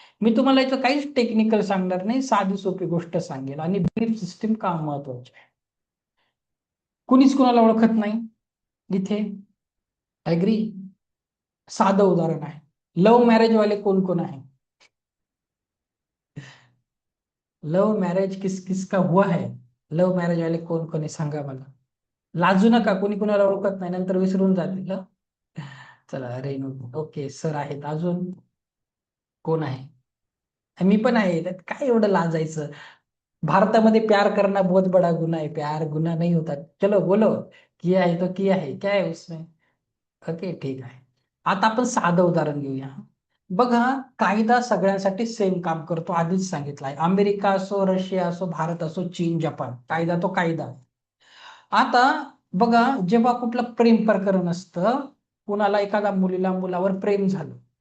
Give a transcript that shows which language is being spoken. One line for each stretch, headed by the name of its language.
Marathi: मी तुम्हाला याचं काहीच टेक्निकल सांगणार नाही, साधी सोपी गोष्ट सांगेल. आणि बिलीफ सिस्टीम का महत्वाची आहे. कुणीच कुणाला ओळखत नाही इथे, ऍग्री. साधं उदाहरण आहे, लव्ह मॅरेज वाले कोण कोण आहे?
Hindi: लव्ह मॅरेज किस किस का हुआ है?
Marathi: लव्ह मॅरेज वाले कोण कोण आहे सांगा मला. लाजू नका, कोणी कुणाला ओळखत नाही, नंतर विसरून जातील हं. चला रेणू, ओके सर आहेत. अजून कोण आहे? मी पण आहे, त्यात काय एवढं लाजायचं.
Hindi: भारतामध्ये प्यार करना बहुत बड़ा गुना है, प्यार गुना नहीं होता. चलो बोलो, किया है तो किया है, क्या है उसमें?
Marathi: ओके ठीक आहे. आता आपण साधं उदाहरण घेऊया. बघा, कायदा सगळ्यांसाठी सेम काम करतो, आधीच सांगितलंय. अमेरिका असो, रशिया असो, भारत असो, चीन, जपान, कायदा तो कायदा. आता बघा, जेव्हा कुठलं प्रेम प्रकरण असतं, कुणाला एखाद्या मुलीला मुलावर प्रेम झालं.